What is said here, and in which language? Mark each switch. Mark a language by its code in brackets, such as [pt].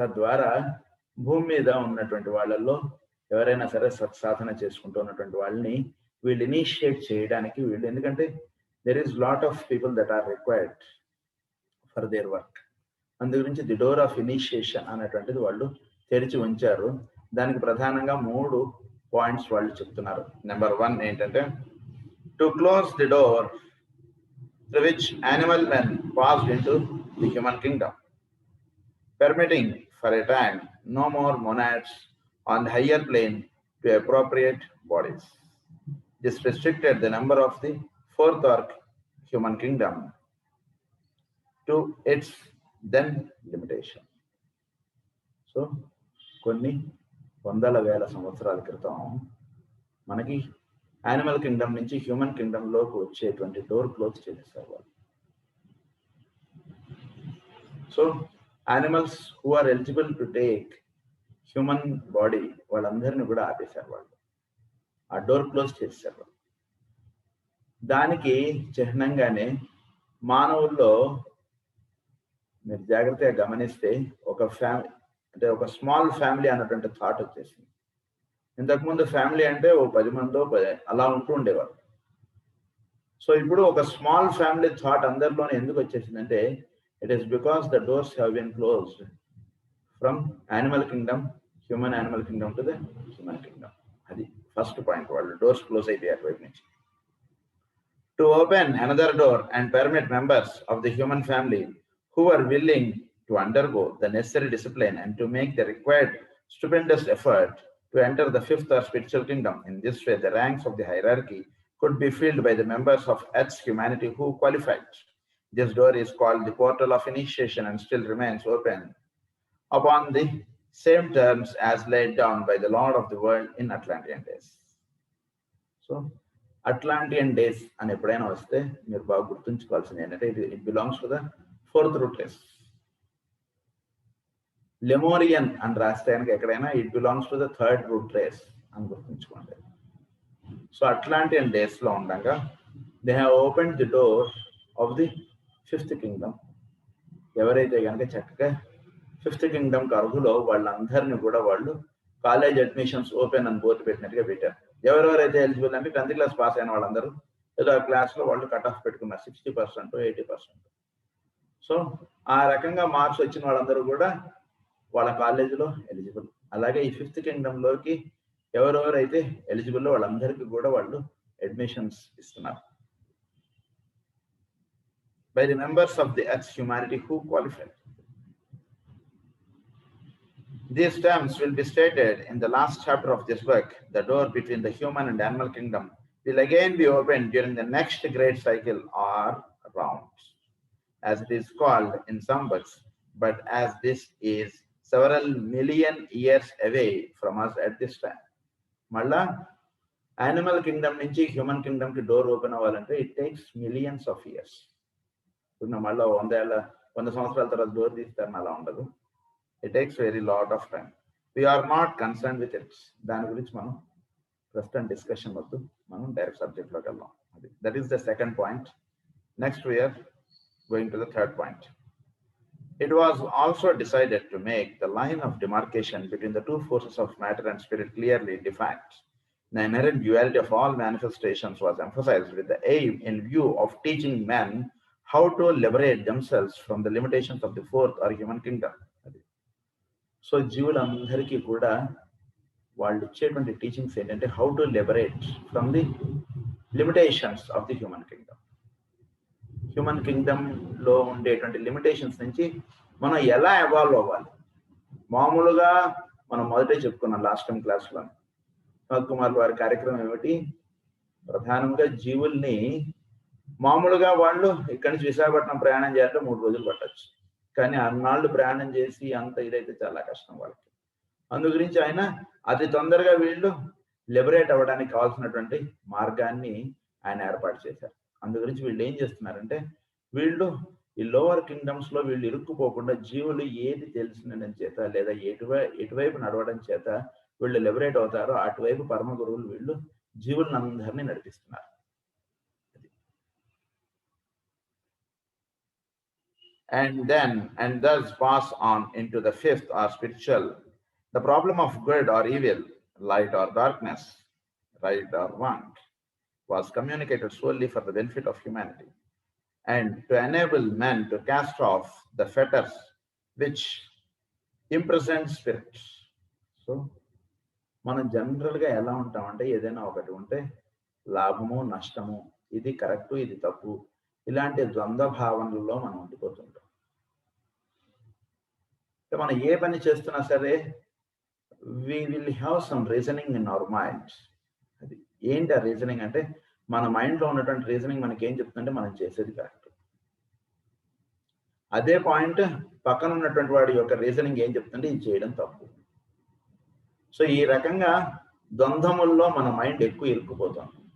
[te] తద్వారా భూమి మీద ఉన్నటువంటి వాళ్ళల్లో ఎవరైనా సరే సత్సాధన చేసుకుంటూ ఉన్నటువంటి వాళ్ళని వీళ్ళు ఇనిషియేట్ చేయడానికి వీళ్ళు, ఎందుకంటే [en] There is lot of people that are required for their work. [te] అందు గురించి ది డోర్ ఆఫ్ ఇనిషియేషన్ అనేటువంటిది వాళ్ళు తెరిచి ఉంచారు. దానికి ప్రధానంగా 3 పాయింట్స్ వాళ్ళు చెప్తున్నారు. [en] number 1 [te] ఏంటంటే [en] To close the door through which animal men passed into the human kingdom, permitting for a time no more monads on the higher plane to appropriate bodies. This restricted the number of the 4th orc human kingdom to its then limitation. [te] So, కొన్ని వందల వేల సంవత్సరాల క్రితం మనకి animal Kingdom నుంచి human కింగ్డమ్లోకి వచ్చేటువంటి door close చేసేసారు వాళ్ళు. So [en] animals who are eligible to take human body [te] వాళ్ళందరినీ కూడా ఆపేశారు వాళ్ళు, ఆ డోర్ క్లోజ్ చేసేసారు వాళ్ళు. దానికి చిహ్నంగానే మానవుల్లో మీరు జాగ్రత్తగా గమనిస్తే ఒక ఫ్యామిలీ అంటే ఒక స్మాల్ ఫ్యామిలీ అన్నటువంటి థాట్ వచ్చేసింది. ఇంతకుముందు ఫ్యామిలీ అంటే ఓ 10 మందో అలా ఉంటూ ఉండేవారు. [en] so [te] ఇప్పుడు ఒక స్మాల్ ఫ్యామిలీ థాట్ అందరిలోనే ఎందుకు వచ్చేసిందంటే [en] It is because the doors have been closed from animal kingdom, human animal kingdom to the human kingdom. [te] అది ఫస్ట్ పాయింట్, వాళ్ళు డోర్స్ క్లోజ్ అయిపోయారు వైపు నుంచి. [en] To open another door and permit members of the human family who are willing to undergo the necessary discipline and to make the required stupendous effort to enter the 5th or spiritual kingdom. In this way, the ranks of the hierarchy could be filled by the members of Earth's humanity who qualified. This door is called the portal of initiation and still remains open upon the same terms as laid down by the Lord of the world in Atlantean days. [te] So, Atlantean days అని ఎప్పుడైనా వస్తే మీరు బాగా గుర్తుంచుకోవాల్సింది ఏంటంటే [en] it belongs to the 4th root race. [te] లెమోరియన్ అని రాస్తే కనుక ఎక్కడైనా [en] it belongs to the 3rd root race [te] అని గుర్తుంచుకోండి. [en] So Atlantean డేస్లో ఉండగా they have open the door of the 5th kingdom. [te] ఎవరైతే కనుక చక్కగా 5th కింగ్డమ్కి అర్హులో వాళ్ళందరినీ కూడా వాళ్ళు కాలేజ్ అడ్మిషన్స్ ఓపెన్ అని బోర్డు పెట్టినట్టుగా పెట్టారు. ఎవరెవరైతే ఎలిజిబుల్ అంటే 10th క్లాస్ పాస్ అయిన వాళ్ళందరూ ఏదో ఆ క్లాస్లో వాళ్ళు కట్ ఆఫ్ పెట్టుకున్నారు 60%, 80%. సో ఆ రకంగా మార్క్స్ వచ్చిన వాళ్ళందరూ కూడా వాళ్ళ కాలేజీలో ఎలిజిబుల్. అలాగే ఈ 5th కింగ్డమ్లోకి ఎవరెవరైతే ఎలిజిబుల్లో వాళ్ళందరికీ కూడా వాళ్ళు అడ్మిషన్స్ ఇస్తున్నారు. [en] By the members of the earth humanity who qualified. These terms will be stated in the last chapter of this book. The door between the human and animal kingdom will again be opened during the next great cycle or round. As it is called in some books, but as this is several million years away from us at this time. [te] మళ్ళా animal Kingdom నుంచి human Kingdom కి door open అవ్వాలంటే [en] It takes millions of years. [te] ఇప్పుడు మళ్ళీ 100 సంవత్సరాల తర్వాత door తీస్తారని అలా ఉండదు. [en] It takes very lot of time. We are not concern with its. [te] దాని గురించి మనం ప్రస్తుతం డిస్కషన్ వద్దు, మనం డైరెక్ట్ సబ్జెక్ట్లోకి వెళ్దాం. [en] అది that is the second point. Next we are going to the third point. It was also decided to make the line of demarcation between the two forces of matter and spirit clearly defined. The inherent duality of all manifestations was emphasized with the aim in view of teaching men how to liberate themselves from the limitations of the fourth or human kingdom. So, [te] జీవులందరికీ కూడా వాళ్ళు ఇచ్చేటువంటి teachings ఏంటంటే [en] How to liberate from the limitations of the human kingdom. [te] Human కింగ్డమ్లో ఉండేటువంటి limitations నుంచి మనం ఎలా evolve అవ్వాలి. మామూలుగా మనం మొదటే చెప్పుకున్నాం లాస్ట్ టైం క్లాస్లో. వినోద్ కుమార్ వారి కార్యక్రమం ఏమిటి, ప్రధానంగా జీవుల్ని మామూలుగా వాళ్ళు ఇక్కడి నుంచి విశాఖపట్నం ప్రయాణం చేయాలంటే 3 రోజులు పట్టచ్చు. కానీ అన్నాళ్ళు ప్రయాణం చేసి అంత ఇదైతే చాలా కష్టం వాళ్ళకి. అందు గురించి ఆయన అతి తొందరగా వీళ్ళు లిబరేట్ అవ్వడానికి కావాల్సినటువంటి మార్గాన్ని ఆయన ఏర్పాటు చేశారు. అందు గురించి వీళ్ళు ఏం చేస్తున్నారంటే వీళ్ళు ఈ లోవర్ కింగ్డమ్స్ లో వీళ్ళు ఇరుక్కుపోకుండా జీవులు ఏది తెలిసిన చేత లేదా ఎటువైపు నడవడం చేత వీళ్ళు లిబరేట్ అవుతారో అటువైపు పరమ గురువులు వీళ్ళు జీవులందరినీ నడిపిస్తున్నారు. [en] And thus pass on into the fifth or spiritual. The problem of good or evil, light or darkness, right or wrong, was communicated solely for the benefit of humanity and to enable men to cast off the fetters which imprison spirits. [te] So, మనం జనరల్గా ఎలా ఉంటామంటే ఏదైనా ఒకటి ఉంటే లాభము నష్టము, ఇది correct ఇది తప్పు, ఇలాంటి ద్వంద్వ భావనలలో మనం ఉండిపోతుంటాం. మనం ఏ పని చేస్తున్నా సరే [en] we will have some reasoning in our minds. [te] అది ఏంటి ఆ రీజనింగ్ అంటే మన మైండ్లో ఉన్నటువంటి రీజనింగ్ మనకి ఏం చెప్తుందంటే మనం చేసేది కరెక్ట్. అదే పాయింట్ పక్కన ఉన్నటువంటి వాడి యొక్క రీజనింగ్ ఏం చెప్తుంటే ఇది చేయడం తప్పు. సో ఈ రకంగా ద్వంద్వముల్లో మన మైండ్ ఎక్కువ ఇరుక్కుపోతాం.